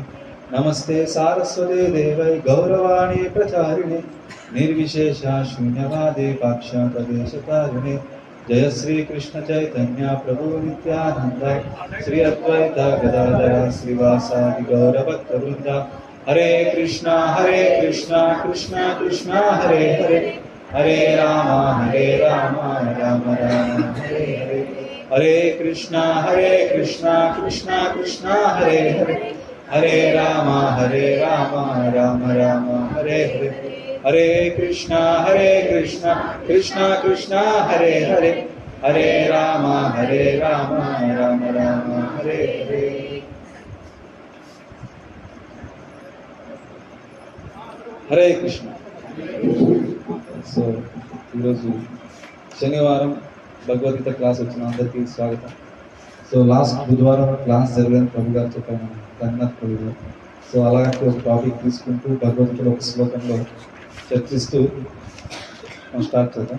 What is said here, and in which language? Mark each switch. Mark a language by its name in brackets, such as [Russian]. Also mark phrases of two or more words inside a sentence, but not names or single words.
[Sanskrit] నమస్తే సారస్వతే దేవై గౌరవాణి ప్రచారిణే నిర్విశేష శూన్యవాదే పాక్షాతదేశతారిణే. జయ శ్రీ కృష్ణ చైతన్య ప్రభు నిత్యానంద శ్రీ అద్వైత గదాధర శ్రీవాసాది గౌరభక్త వృంద. హరే కృష్ణ కృష్ణ కృష్ణ హరే హరే హరే రామ రామ రామ హరే హరే. హరే కృష్ణ కృష్ణ కృష్ణ హరే హరే హరే రామ రామ రామ హరే హరే. హరే కృష్ణ కృష్ణ కృష్ణ హరే హరే హరే రామ రామ రామ హరే హరే. హరే కృష్ణ. [Telugu] సో ఈరోజు శనివారం భగవద్గీత క్లాస్ వచ్చిన అందరికీ స్వాగతం. సో లాస్ట్ బుధవారం క్లాస్ జరగని ప్రభు గారు చెప్పాను రంగనాథ్ ప్రభు గారు. సో అలాంటి ఒక టాపిక్ తీసుకుంటూ భగవద్గీతలో ఒక శ్లోకంలో చర్చిస్తూ మనం స్టార్ట్ చేద్దాం.